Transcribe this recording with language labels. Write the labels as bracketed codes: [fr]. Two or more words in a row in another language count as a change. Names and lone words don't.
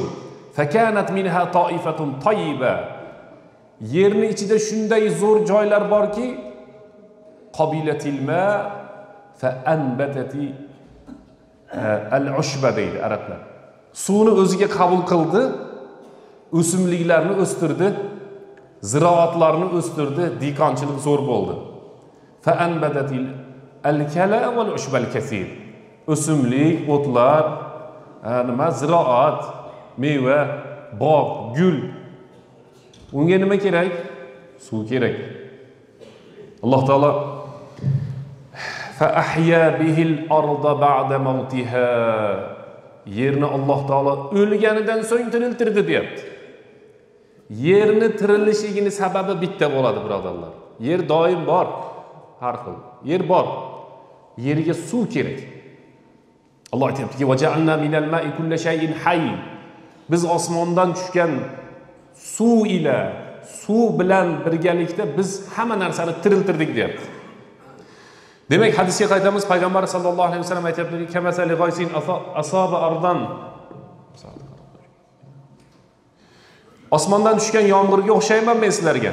[ar] فكانت منها طائفة طيبة. [uz] Yerni ichida shunday zo'r joylar borki, [ar] قبلت الماء فأنبتت العشب [uz] deydi arablar. Suvni o'ziga qabul qildi, o'simliklarni o'stirdi, ziroatlarni o'stirdi, dikonchilik zo'r bo'ldi. [ar] فأنبتت الكلأ والعشب الكثير. [uz] O'simlik, o'tlar, nima ziroat, meva, bog', gul. Unga nima kerak? Suv kerak. Alloh taolo [ar] فأحيا به الأرض بعد موتها. [uz] Yerni Alloh taolo o'lganidan so'ng tiriltirdi deyapti. Yerni tirilishligining sababi bitta bo'ladi, birodarlar. Yer doim bor, har xil. Yer bor. Yerga suv kerak. Alloh aytibdi: [ar] "وجعلنا من الماء كل شيء حي." [uz] Biz osmondan tushgan suv ila, suv bilan birgalikda biz hamma narsani tiriltirdik deyapti. Demak, hadisga qaytamiz. Payg'ambar [ar] صلى الله عليه وسلم [uz] aytibdi: [ar] "كمثل غيث أصاب أرضا." [uz] Osmondan tushgan yomg'irga o'xshayman men sizlarga.